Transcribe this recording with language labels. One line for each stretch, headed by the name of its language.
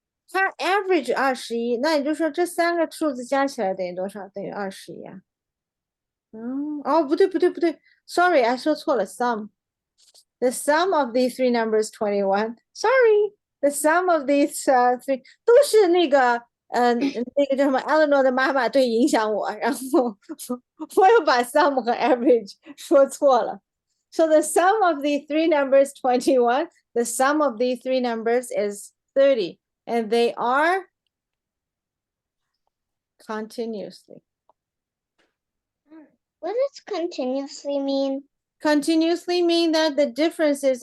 Chinese: 它 average 21，那也就是说这三个数字加起来等于多少？等于21啊。不对，
English: Sorry， I
Chinese: 说错了
English: ，sum。 The sum of these three numbers 21. Sorry, the sum of these three
Chinese: 都是那个那个叫什么 Eleanor 的妈妈对影响我，然后我又把 sum 和 average 说错了。
English: So the sum of the three numbers 21. The sum of these three numbers is 30, and they are continuously. What does continuously mean? Continuously mean that the differences